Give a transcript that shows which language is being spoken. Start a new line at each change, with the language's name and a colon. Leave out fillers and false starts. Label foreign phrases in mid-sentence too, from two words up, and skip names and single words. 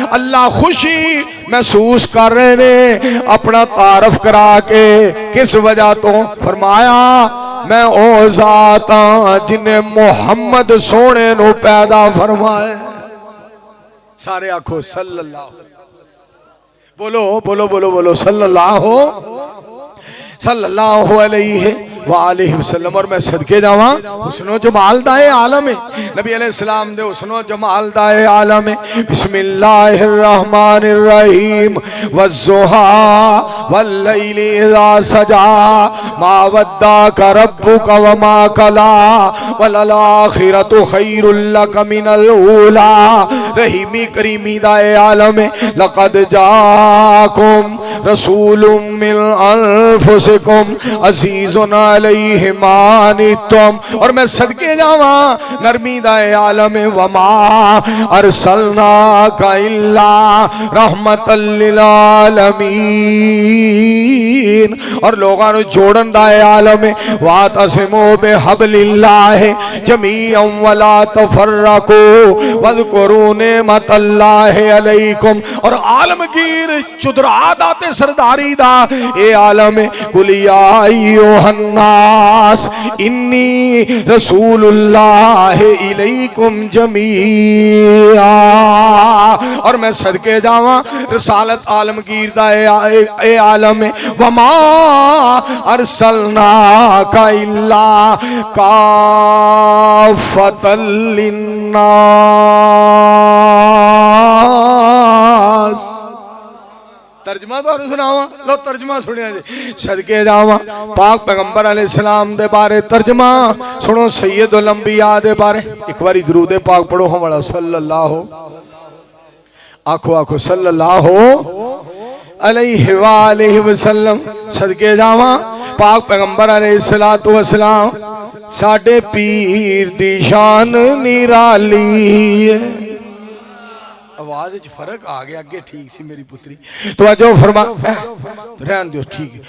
Punjabi: اللہ خوشی محسوس کر رہے نے اپنا تعارف کرا کے، کس وجہ تو فرمایا، میں او ذات ہاں جنہیں محمد سوہنے نو پیدا فرمایا. سارے آکھو صلی اللہ، بولو بولو بولو بولو,
Arabic: صلى الله عليه وآله وسلم.
Punjabi: اور میں صدقے جاواں حسن و جمال دا عالم ہے، نبی علیہ السلام دے حسن و جمال دا عالم ہے.
Arabic: بسم الله الرحمن الرحيم والضحى والليل إذا سجى ما ودعك ربك وما قلى وللآخرة خير لك من الأولى.
Punjabi: رحیمی کریمی دا عالم ہے.
Arabic: لقد جاءكم رسول من أنفسكم عزيز عليه ما عنتم.
Punjabi: اور میں صدقے جاواں نرمی دا عالم ہے.
Arabic: وما أرسلناك إلا رحمة للعالمين.
Punjabi: اور لوگوں کو جوڑن دا عالم ہے.
Arabic: واعتصموا بحبل الله جميعا ولا تفرقوا واذكروا نعمة الله عليكم.
Punjabi: اور عالمگیر چدرا داتے سرداری دا اے عالم ہے.
Arabic: قل يا أيها الناس إني رسول الله إليكم جميعا.
Punjabi: اور میں صدقے جاواں رسالت عالمگیر دا اے عالم ہے.
Arabic: وما أرسلناك إلا كافة للناس.
Punjabi: ترجمہ تو سناواں لو، ترجمہ سنیا جی. صدقے جاواں پاک پیغمبر علیہ السلام دے بارے ترجمہ سنو,
Arabic: سيد الأنبياء
Punjabi: دے بارے. اک واری درود پاک پڑھو ہمارا صلی اللہ، آکھو آکھو
Arabic: صلى الله عليه وآله وسلم.
Punjabi: صدقے جاواں پاک پیغمبر
Arabic: عليه الصلاة والسلام
Punjabi: ساڈے پیر دی شان نرالی ہے. آواز چ فرق آ گیا، اگے ٹھیک سی میری پتری. توجہ فرما، رہن دیو ٹھیک ہے.